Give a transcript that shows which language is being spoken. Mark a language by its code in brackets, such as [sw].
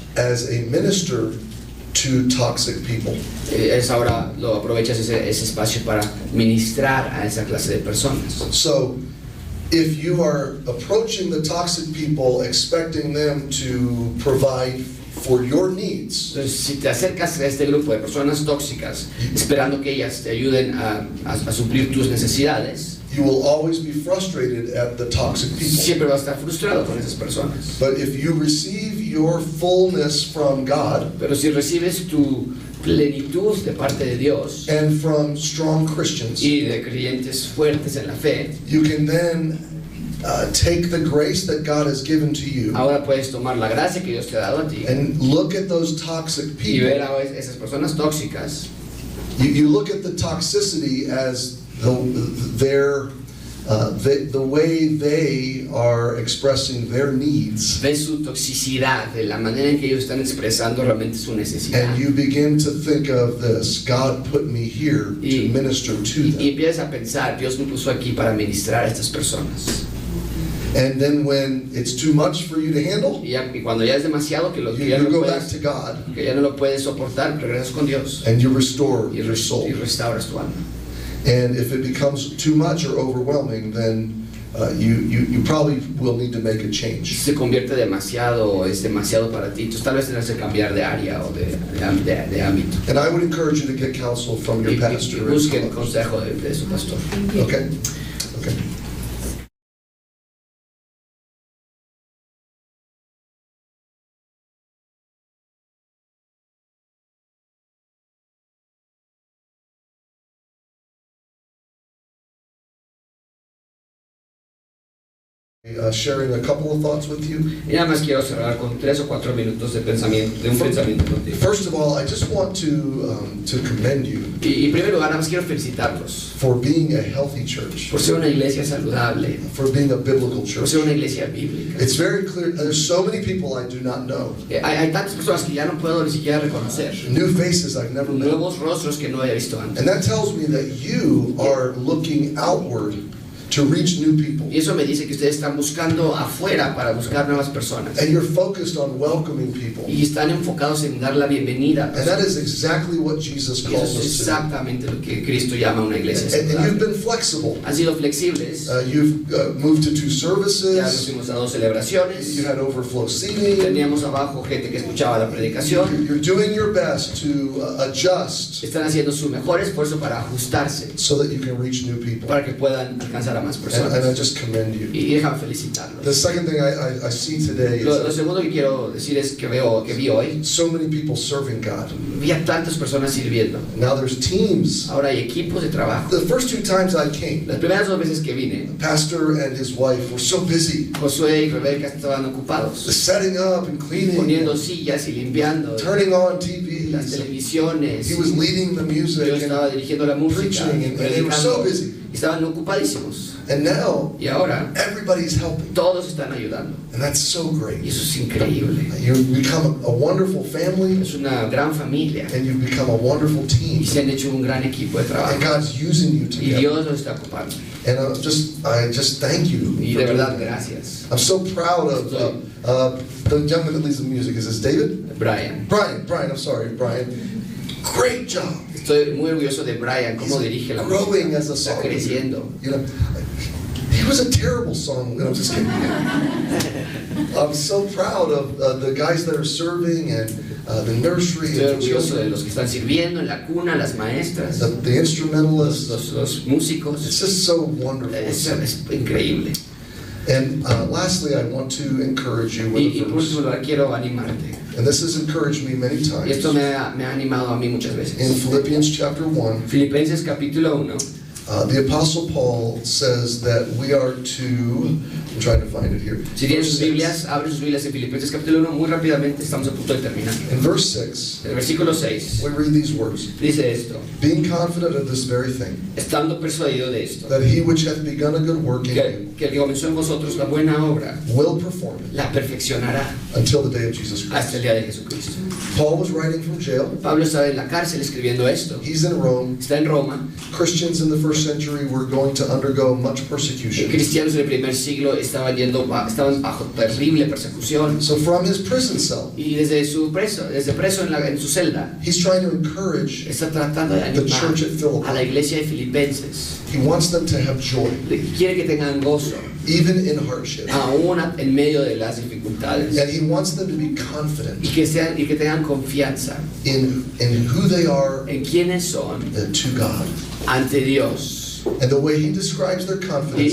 [en] as a minister to toxic people. [es] es ahora lo aprovechas ese espacio para ministrar a esa clase de personas. [en] So if you are approaching the toxic people expecting them to provide for your needs, [es] Entonces, si te acercas a este grupo de personas tóxicas esperando que ellas te ayuden a suplir tus necesidades, [en] you will always be frustrated at the toxic people. [es] siempre vas a estar frustrado con esas personas. [en] But if you receive your fullness from God [es] Pero si recibes tu plenitud de parte de Dios [en] and from strong Christians, [es] y de creyentes fuertes en la fe, [en] you can then take the grace that God has given to you [es] ahora puedes tomar la gracia que Dios te ha dado a ti [en] and look at those toxic [es] y ver [en] people. [es] a esas personas tóxicas. [en] You look at the toxicity as the way they are expressing their needs, [es] Ves su toxicidad, de la manera en que ellos están expresando realmente su necesidad. [en] and you begin to think of this: God put me here to minister to [es] Y [en] them. [es] empiezas a pensar, Dios me puso aquí para ministrar a estas personas. [en] And then when it's too much for you to handle, [es] Y cuando ya es demasiado que [en] you [es] ya no [en] go back [es] puedes, [en] to God [es] que ya no lo puedes soportar, regresas con Dios [en] and you restore [es] y [en] your soul. [es] restauras tu alma. [en] And if it becomes too much or overwhelming, then you probably will need to make a change. [es] se convierte demasiado o es demasiado para ti, entonces tal vez tendrás que cambiar de área o de ámbito. [en] And I would encourage you to get counsel from your [es] Y [en] pastor. [es] busquen consejo de su pastor. [en] Okay? Okay. Sharing a couple of thoughts with you. [es] Y nada más quiero cerrar con 3 o 4 minutos de pensamiento, de un pensamiento contigo. [en] First of all, I just want to commend you [es] Y en primer lugar, nada más quiero felicitarlos [en] for being a healthy church, [es] por ser una iglesia saludable, [en] for being a biblical [es] por [en] church. [es] ser una iglesia bíblica. [en] It's very clear. There's so many people I do not know, [es] Hay tantas personas que ya no puedo ni siquiera reconocer, [en] new faces I've never met. [es] nuevos rostros que no había visto antes. [en] And that tells me that you are looking outward to reach new people. [es] Y eso me dice que ustedes están buscando afuera para buscar nuevas personas. [en] And you're focused on welcoming people. [es] Y están enfocados en dar la bienvenida. [en] And that is exactly what Jesus [es] Y eso [en] calls [es] es [en] us to. [es] exactamente lo que Cristo llama a una iglesia. [en] And you've been flexible. [es] Han sido flexibles. [en] You've moved to 2 [es] Ya nos [en] services. [es] fuimos a 2 celebraciones. [en] You had overflow seating. [es] Teníamos abajo gente que escuchaba la predicación. [en] You're doing your best to adjust [es] Están haciendo su mejor esfuerzo para ajustarse, [en] so that you can reach new people. [es] para que puedan alcanzar a más [en] And I [es] personas. [en] just commend you. [es] Y déjame felicitarlos. [en] The second thing I see today [es] Lo [en] is [es] segundo que quiero decir es que vi hoy, [en] so many people serving God. [es] vi a tantas personas sirviendo. [en] Now there's teams. [es] Ahora hay equipos de trabajo. [en] The first 2 times I came, [es] Las primeras 2 veces que vine, [en] the pastor and his wife were so busy [es] Josué y Rebeca estaban ocupados, [en] setting up and cleaning, [es] poniendo sillas y limpiando [en] turning on [es] las [en] TVs. [es] televisiones. [en] He was leading the [es] Yo [en] music [es] estaba dirigiendo la música, [en] preaching, and they were so [es] predicando, [en] busy. [es] y estaban ocupadísimos. [en] And now [es] Y ahora [en] everybody's helping, [es] todos están ayudando. [en] and that's so [es] Y [en] great. [es] eso es increíble. [en] You've become a wonderful family, [es] Es una gran familia. [en] and you've become a wonderful [es] Y [en] team. [es] se han hecho un gran equipo de trabajo. [en] And God's using you [es] Y [en] together. [es] Dios los está ocupando. [en] And I just thank you. [es] Y [en] for [es] de [en] doing [es] verdad, [en] that. [es] gracias. [en] I'm so proud of the gentleman that leads the music. Is this David? Brian. Brian, I'm sorry, Brian. Great job. [es] Estoy muy orgulloso de Brian, cómo dirige la [en] Growing [es] música. [en] as a [es] Está [en] songwriter. [es] creciendo. [en] You know, he was a terrible song. I'm just kidding. I'm so proud of the guys that are serving and the nursery [es] Estoy [en] and the [es] orgulloso de [en] children, [es] los que están sirviendo en la cuna, las maestras, [en] the instrumentalists. [es] los músicos. [en] It's just so wonderful. [es] Es increíble. [en] And lastly, I want to encourage you with a [es] por [en] verse. [es] último, quiero animarte. [en] And this has encouraged me many [es] Y esto [en] times. [es] me ha animado a mí muchas [en] In [es] veces. [en] Philippians chapter 1, [es] Filipenses capítulo 1. [en] the Apostle Paul says that we are to, I'm trying to find it here. [es] Si tienen sus [en] Verse 6. [es] Biblias, abren sus Biblias en Filipenses capítulo 1 muy rápidamente, estamos a punto de terminar. [en] In verse 6, [es] En el versículo 6 [en] we read these words. [es] dice esto: [en] Being confident of this very thing, [es] estando persuadido de esto, [en] that he which hath begun a good work in you [es] que el que comenzó en vosotros la buena obra, [en] will perform it [es] la perfeccionará [en] until the day of Jesus [es] hasta el día de Jesucristo. [en] Paul was writing from jail. [es] Pablo estaba en la cárcel escribiendo esto. [en] He's in Rome. [es] Está en Roma. [en] Christians in the first century were going to undergo much persecution. [es] Cristianos del primer siglo estaban bajo terrible persecución. [en] So from his prison cell, [es] Y desde preso en su celda, [en] he's trying to encourage, [es] está tratando de [en] the [es] animar [en] church at Philippi. [es] a la iglesia de Filipenses. [en] He wants them to have joy, [es] Quiere que tengan gozo, [en] even in hardship. [es] aún en medio de las dificultades. [en] And he wants them to be confident [es] Y que tengan confianza [en] in who they are [es] en quiénes son [en] to God. [es] ante Dios. [en] And the way he describes their confidence